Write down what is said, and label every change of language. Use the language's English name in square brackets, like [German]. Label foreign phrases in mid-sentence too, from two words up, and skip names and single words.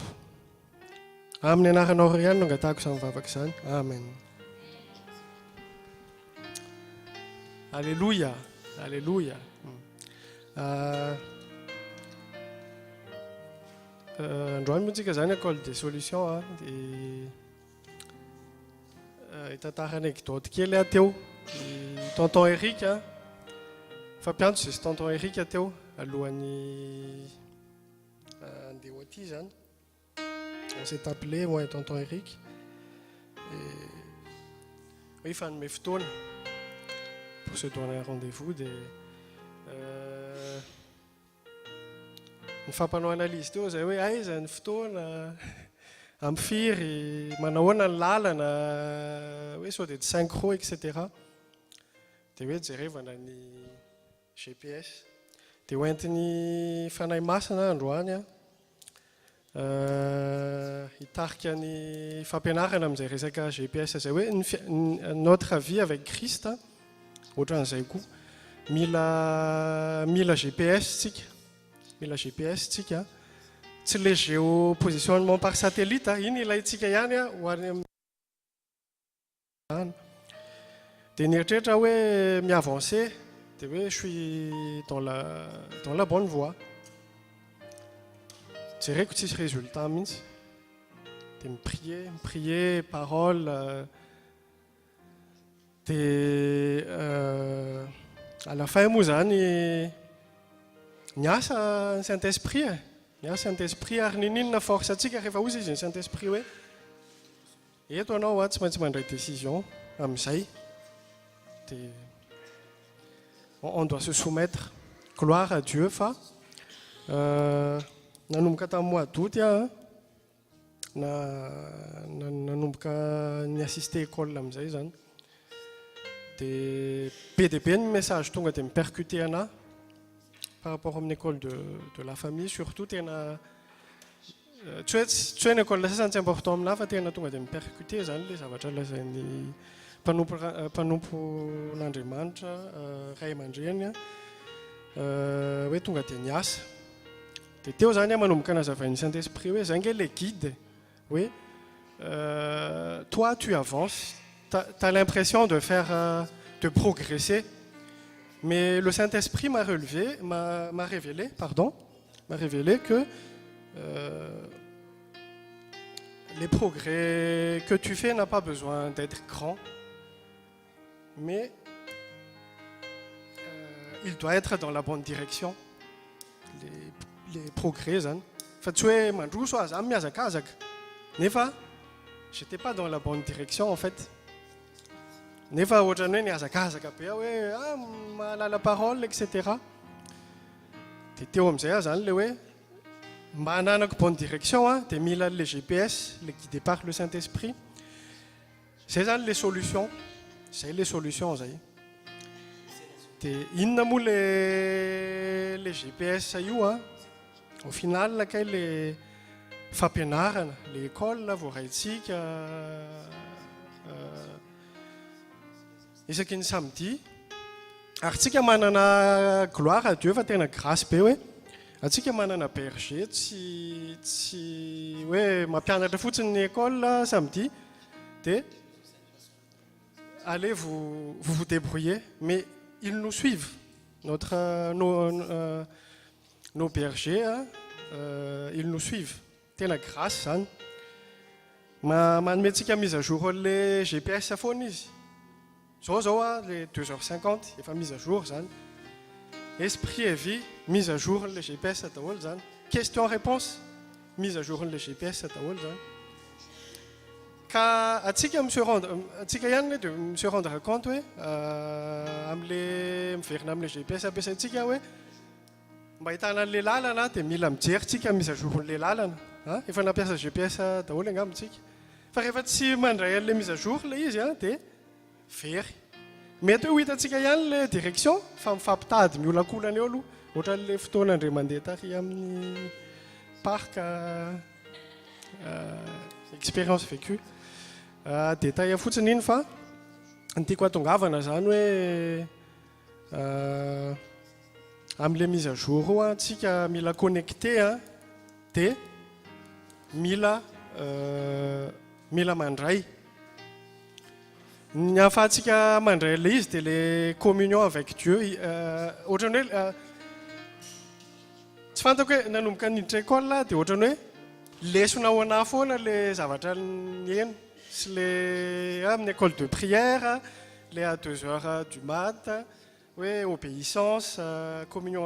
[Malagasy] Amin'ny anaranao ry ihany no angatahako izany vavaka izany. [French] Amen. Alléluia, alléluia. [Malagasy] Androany moa tsika zany [French] école des solutions [Malagasy] dia hitantara anekdoty kely teo. Tonton Eric fampiantso izy tonton Eric teo alohan'ny andeha aty zany. [French] On s'est appelé moi et tonton Eric. Oui, [Malagasy] fa nomé fotoana [French] pour se donner un rendez-vous [Malagasy] dia nifampanao analyse teo zay hoe aiza ny fotoana ampifiry manahoana ny lalana hoe sao dia synchro etc. Dia hoe jerevana ny GPS dia hoentin'ny fanahy masina androany hitarika ny fampianarana amin'izay resaka GPS zay hoe [French] notre vie avec Christ [Malagasy] ohatran'izay koa mila GPS tsika. Mila GPS tsika. Tsy [French] le géopositionnement par satellite [Malagasy] iny ilayntsika ihany ho any amin'ny. Dia nieritreritra hoe mi-avancer dia hoe [French] je suis dans la bonne voie. [Malagasy] Jereko tsisy résultat mihitsy. Dia miprier parole dia [French] à la fin [Malagasy] moa zany niasa ny Saint-Esprit niasa Saint-Esprit ary ninona force atsika rehefa ozy izy ny Saint-Esprit hoe eto anao tsy maintsy mandray décision amin'izay. [French] Dia on doit se soumettre. Gloire à Dieu [Malagasy] fa nanomboka tamin'ny [French] mois d'août [Malagasy] nanomboka ny [French] assister école [Malagasy] amin'izay zany. Dia be dia be ny message tonga dia mipercuté anahy [French] par rapport [Malagasy] amin'ny [French] école de la famille [Malagasy] surtout tena tsy hoe ny école sasany tsy important aminahy fa tena tonga dia mipercuté zany le zavatra lazain'ny mpanompon'Andriamanitra ray aman-dreny hoe tonga dia niasa dia teo zany a manomboka nazavain'ny Saint-Esprit hoe zay nge [French] le guide [Malagasy] hoe [French] toi tu avances, t'as l'impression de faire de progresser, mais le Saint-Esprit m'a révélé que les progrès que tu fais n'ont pas besoin d'être grands, mais il doit être dans la bonne direction. Les progrès, j'étais pas dans la bonne direction en fait. [Malagasy] Nefa ohatrany hoe niazakazaka be hoe mahalala parole etc. Dia teo amin'izay zany le hoe mba hananako [French] bonne direction [Malagasy] dia mila [French] le GPS, le guidé par le Saint-Esprit. [Malagasy] Zay zany [French] les solutions. [Malagasy] Zay [French] les solutions [Malagasy] zay. Dia inona moa le GPS io [French] au final [Malagasy] kay le fampianarana, le école voaraintsika isaky ny samedi ary tsika manana [French] gloire à Dieu [Malagasy] fa tena grâce be hoe atsika manana berger tsy hoe mampianatra fotsiny ny école samedi dia [French] allez vous débrouiller, mais ils nous suivent. Nos bergers ils nous suivent. [Malagasy] Tena grâce zany manome tsika [French] mise à jour le GPS [Malagasy] foana izy zao les 2h50 efa [French] mise à jour [Malagasy] zany. [French] Esprit et vie mise à jour le GPS [Malagasy] daholo zany. [French] Question réponse mise à jour le GPS [Malagasy] daholo zany. Ka atsika ihany dia [French] me se rendre compte [Malagasy] hoe am'le miverina am'le GPS ampiasaintsika hoe mba hitana an'le lalana dia mila mijery tsika [French] mise à jour [Malagasy] le lalana. Efa nampiasa GPS daholo angambontsika. Fa rehefa tsy mandray an'le [French] mise à jour [Malagasy] le izy dia very. Mety hoe ho hitantsika ihany le direction fa mifampitady miolakolana eo aloha ohatran'le fotoana andre mandeha tary amin'ny [French] parc expérience vécue. [Malagasy] Dia taia fotsiny iny fa ny tiako hatongavana zany hoe am'le [French] mise à jour [Malagasy] io tsika mila connecté dia mila mandray. Ny ahafahantsika mandray le izy dia le [French] communion avec Dieu. [Malagasy] Ohatrany hoe tsy fantako hoe nanomboka niditra école dia ohatrany hoe lesona ho anahy foana le zavatra nieny sy le amin'ny [French] école de prière le à 2h du mat [Malagasy] hoe [French] obéissance communion.